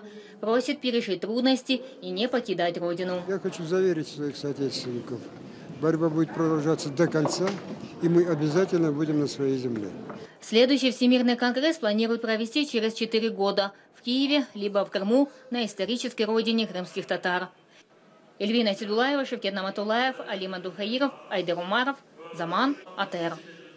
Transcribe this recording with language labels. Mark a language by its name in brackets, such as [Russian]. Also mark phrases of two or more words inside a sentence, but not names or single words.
[Russian] Просит пережить трудности и не покидать родину. Я хочу заверить своих соотечественников. Борьба будет продолжаться до конца, и мы обязательно будем на своей земле. Следующий Всемирный конгресс планируют провести через 4 года в Киеве, либо в Крыму, на исторической родине крымских татар. Эльвина Седулаева, Шевкет Наматулаев, Алима Духаиров, Айдар Умаров, Заман, АТР.